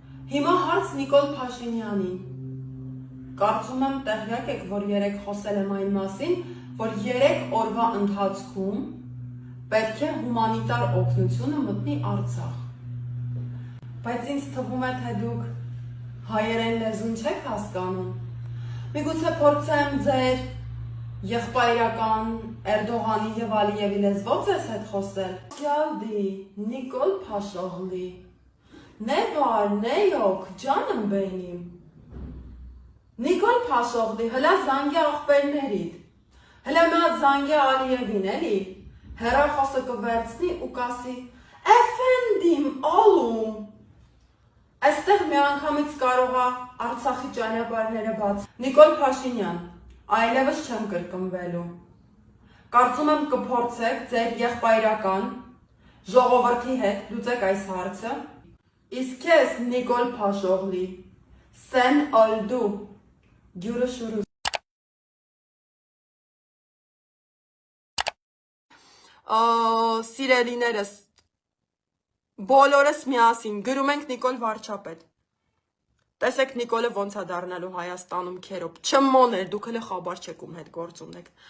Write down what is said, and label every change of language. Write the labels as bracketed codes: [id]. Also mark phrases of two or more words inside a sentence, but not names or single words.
[hy] Հիմա հարց Նիկոլ Փաշինյանին։ Կարծում եմ տեղյակ եք, որ երեք խոսել եմ այն մասին, որ 3 օրվա ընթացքում պետք է հումանիտար օգնությունը մտնի Արցախ։ Բայց ինձ թվում է, թե դուք հայերեն լեզուն չեք հասկանում։ Միգուցե փորձեմ ձեր եղբայրական Էրդողանի եւ Ալիևի լեզվով ձեզ հետ խոսել։ Գյալդի, Նիկոլ Փաշօղլի, [tr] ne var, ne yok, canım benim։ Նիկոլ Փաշօղլի, հլա [hy] զանգի աղբերներիդ, հլա մա զանգի Ալիևին, էլի, հեռախոսը կվերցնի ու կասի, Էֆենդիմ, ալում, այստեղ մի անգամից կարող է Արցախի ճանապարհները բաց։ Նիկոլ Փաշինյան, այլևս չեմ կրկնվելու։ Կարծում եմ կփորձեք ձեր եղբայրական ժողովրդի հետ լուծեք այս հարցը։ Իսկ ես Նիկոլ Փաշօղլի, [tr] sen oldu, görüşürüz։ [hy] Սիրելիներս, բոլորս միասին գրում ենք Նիկոլ Վարչապետ։ Տեսեք Նիկոլը ոնց է դառնալու Հայաստանում քերոբ։ Չմոներ, դուք հենց խաբար չեք ում հետ գործ ունեք։